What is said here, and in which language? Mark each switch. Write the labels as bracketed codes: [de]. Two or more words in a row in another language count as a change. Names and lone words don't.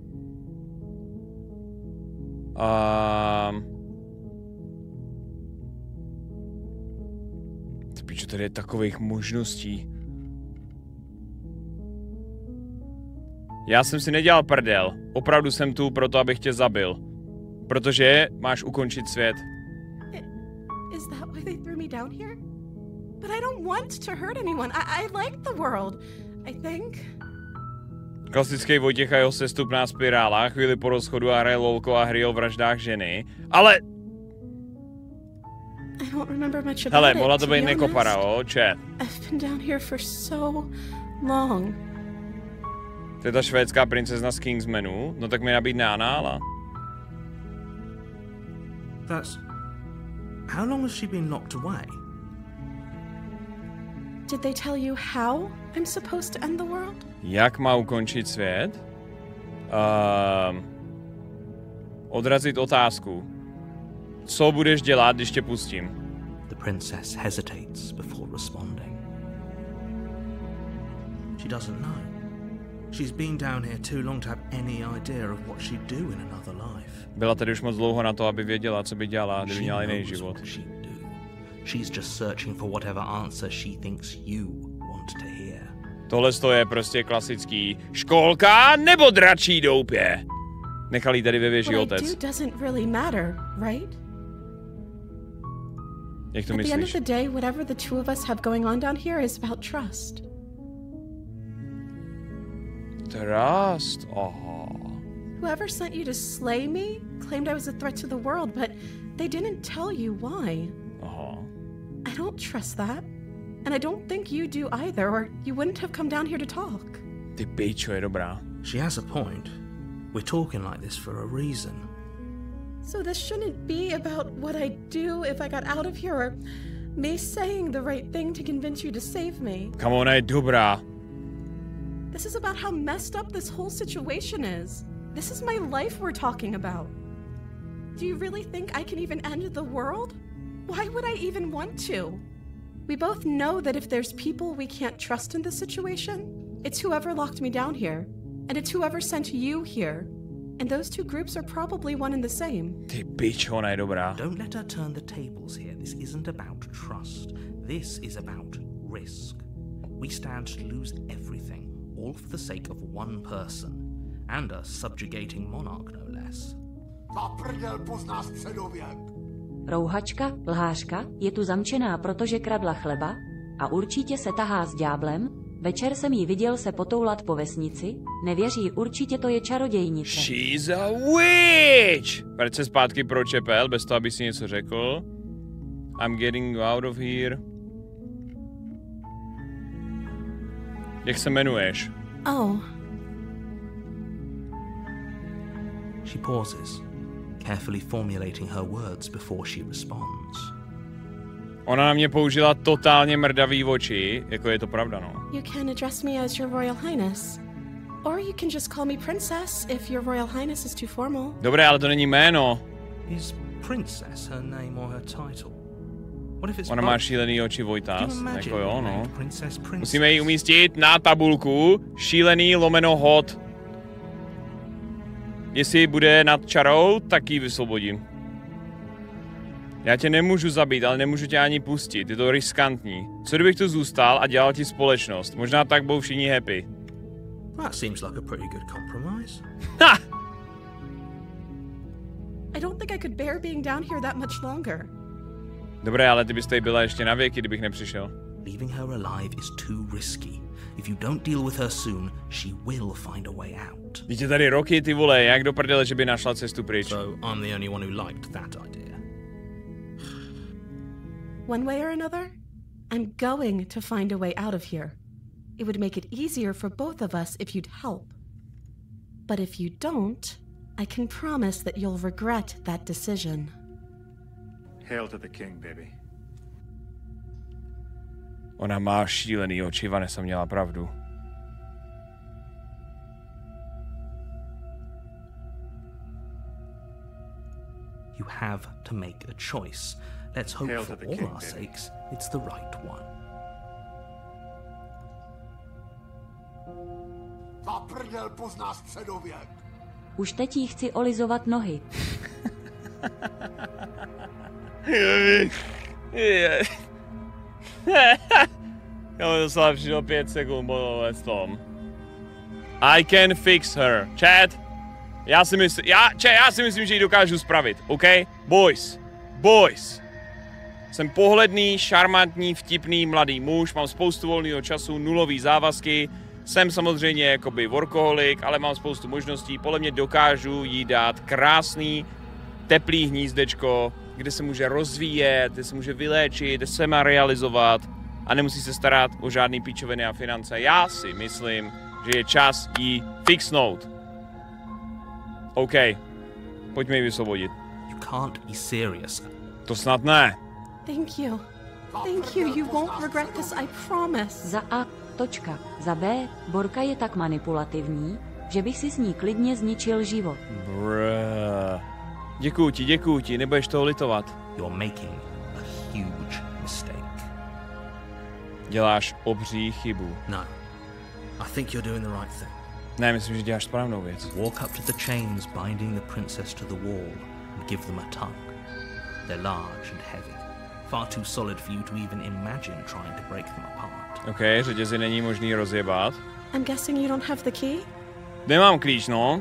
[cs] Spíš, tady je takových možností. Já jsem si nedělal prdel. Opravdu jsem tu proto, abych tě zabil. Protože máš ukončit svět. [en] Is that why they threw me down here? But I don't want to hurt anyone. I like the world, I think. [cs] Klasický Vojtěch a jeho sestup na spirála, chvíli po rozchodu a hraje lolko a hry o vraždách ženy. Ale... [en] I don't remember much about [cs] hele, [en] it, [cs] mohla to to být [en] be [cs] nekopara, [en] honest. chat. I've been down here for so long. [cs] To je ta švédská princezna z Kingsmanu? No tak mi nabídne Anála. [en] That's... How long has she been locked away? Did they tell you how I'm supposed to end the world? [cs] Jak má ukončit svět? Odrazit otázku. Co budeš dělat, když tě pustím? [en] The princess hesitates before responding. She doesn't know. She's been down here too long to have any idea of what she'd do in another life. [cs] Byla tady už moc dlouho na to, aby věděla, co by dělala, kdyby měla jiný život. [en] She's just searching for whatever answer she thinks you want to hear. [cs] Tohle je prostě klasický školka nebo dračí doupě. Nechal jí tady ve věži otec. [en] What I do doesn't really matter, right? [cs] Jak to myslíš? [en] At the end of the day, whatever the two of us have going on down here is about trust. [cs] Trust? Aha. [en] Whoever sent you to slay me claimed I was a threat to the world, but they didn't tell you why. [cs] Aha. [en] I don't trust that. And I don't think you do either, or you wouldn't have come down here to talk. [cs] Ty pičo, je dobrá. [en] She has a point. We're talking like this for a reason. So this shouldn't be about what I do if I got out of here, or me saying the right thing to convince you to save me. Come on, [cs] je dobrá. [en] This is about how messed up this whole situation is. This is my life we're talking about. Do you really think I can even end the world? Why would I even want to? We both know that if there's people we can't trust in this situation, it's whoever locked me down here, and it's whoever sent you here. And those two groups are probably one and the same. [cs] Ty pičo, ona je dobrá. [en] Don't let her turn the tables here. This isn't about trust. This is about risk. We stand to lose everything, all for the sake of one person, and a subjugating monarch, no less. [cs] Rouhačka, lhářka, je tu zamčená, protože kradla chleba a určitě se tahá s ďáblem. Večer jsem jí viděl se potoulat po vesnici. Nevěří, určitě to je čarodějnice. [en] She's a witch! [cs] Vrať se zpátky pro čepel, bez toho, aby si něco řekl. [en] I'm getting out of here. [cs] Jak se jmenuješ? [en] Oh. She pauses, carefully formulating her words before she responds. [cs] Ona na mě použila totálně mrdavý oči, jako je to pravda, no. [en] You can address me as your Royal Highness. Or you can just call me Princess if your Royal Highness is too formal. [cs] Dobré, ale to není jméno. [en] Is Princess her name or her title? What if it's [cs] Ona má šílený oči Vojtas. Jako jo, no. [en] Princess. [cs] Musíme ji umístit na tabulku. Šílený lomeno hot. Jestli bude nad čarou, tak ji vysvobodím. Já tě nemůžu zabít, ale nemůžu tě ani pustit. Je to riskantní. Co kdybych tu zůstal a dělal ti společnost? Možná tak budou všichni happy. [en] That seems like a pretty good compromise. Ha! I don't think I could bear being down here that much longer. [cs] Dobré, ale ty bys tady byla ještě na věky, kdybych nepřišel. [en] Leaving her alive is too risky. If you don't deal with her soon, she will find a way out. [cs] Víte tady roky, ty vole, jak do prdele, že by našla cestu pryč. [en] So I'm the only one who liked that idea. One way or another, I'm going to find a way out of here. It would make it easier for both of us if you'd help. But if you don't, I can promise that you'll regret that decision. Hail to the king, baby. [cs] Ona má šílený oči, Vanessa měla pravdu. [en] You have to make a choice. Let's hope Hail for to the all king, our baby. sakes it's the right one. [cs] Za prdel pozná středověk. Už teď jí chci olizovat nohy. Já mi doslova přišlo 5 sekund po tom. [en] I can fix her. Chat. [cs] Já si myslím, že ji dokážu spravit. [en] OK? Boys. Boys. [cs] Jsem pohledný, šarmantní, vtipný mladý muž, mám spoustu volného času, nulový závazky. Jsem samozřejmě jakoby workoholik, ale mám spoustu možností. Podle mě dokážu jí dát krásný, teplý hnízdečko, kde se může rozvíjet, kde se může vyléčit, kde se má realizovat a nemusí se starat o žádný píčoviny a finance. Já si myslím, že je čas jí fixnout. OK. Pojďme ji vysvobodit. [en] You can't be serious. [cs] To snad ne. [en] Thank you. Thank you. You won't regret this, I promise. [cs] Za A. Točka. Za B. Borka je tak manipulativní, že bych si s ní klidně zničil život. [en] Bruh. [cs] Děkuju ti, nebudeš toho litovat. [en] You're making a huge mistake. [cs] Děláš obří chybu. [en] No. I think you're doing the right thing. [cs] Ne, myslím, že děláš správnou věc. [en] Walk up to the chains binding the princess to the wall and give them a tug. They're large and heavy. Far too solid for you to even imagine trying to break them apart. [cs] OK, řetězy není možný rozjebat. [en] I'm guessing you don't have the key? [cs] Nemám klíč, no.